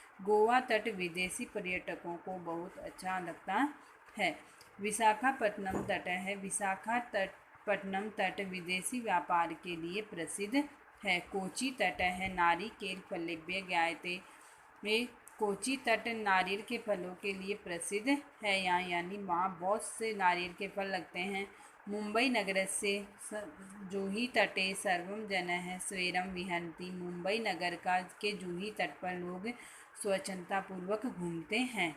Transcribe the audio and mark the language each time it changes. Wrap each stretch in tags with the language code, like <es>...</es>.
<hi>गोवा तट विदेशी पर्यटकों को बहुत अच्छा लगता है। विशाखापट्टनम तट विदेशी व्यापार के लिए प्रसिद्ध है।</hi> <sa>कोच्चि तटः नारिकेल फलेभ्यः ज्ञायते।</sa> <hi>कोच्चि तट नारियल के फलों के लिए प्रसिद्ध है। यानी वहाँ बहुत से नारियल के फल लगते हैं।</hi> <sa>मुंबई नगरस्य जूही तटे सर्वं जनः स्वैरं विहरन्ति।</sa> <hi>मुंबई नगर के जूही तट पर लोग स्वच्छतापूर्वक घूमते हैं।</hi>